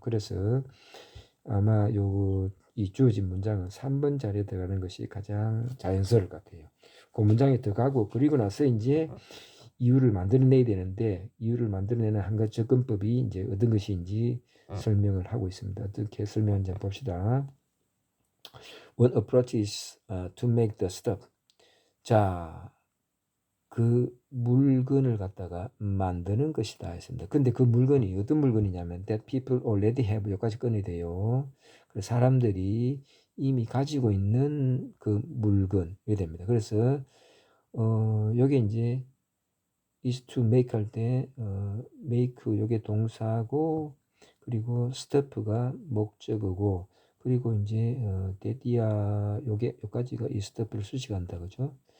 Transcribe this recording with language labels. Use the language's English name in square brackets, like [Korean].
[Korean] 그래서 아마 이 주어진 문장은 3번 자리에 들어가는 것이 가장 자연스러울 것 같아요. 그 문장에 들어가고 그리고 나서 이제 이유를 만들어내야 되는데, 이유를 만들어내는 한 가지 접근법이 이제 어떤 것인지 설명을 하고 있습니다. 어떻게 설명하는지 봅시다. [English] One approach is to make the stuff. 자, [Korean] 그 물건을 갖다가 만드는 것이다 했습니다. 근데 그 물건이 어떤 물건이냐면 [English] that people already have [Korean] 여기까지 꺼내야 돼요. 그래서 사람들이 이미 가지고 있는 그 물건이 됩니다. 그래서 여기 이제 [English] is to make [Korean] 할 때 make 요게 동사고 그리고 stuff가 목적어고 그리고 이제 데디아 요게 여기까지가 이 stuff를 수식한다 그죠?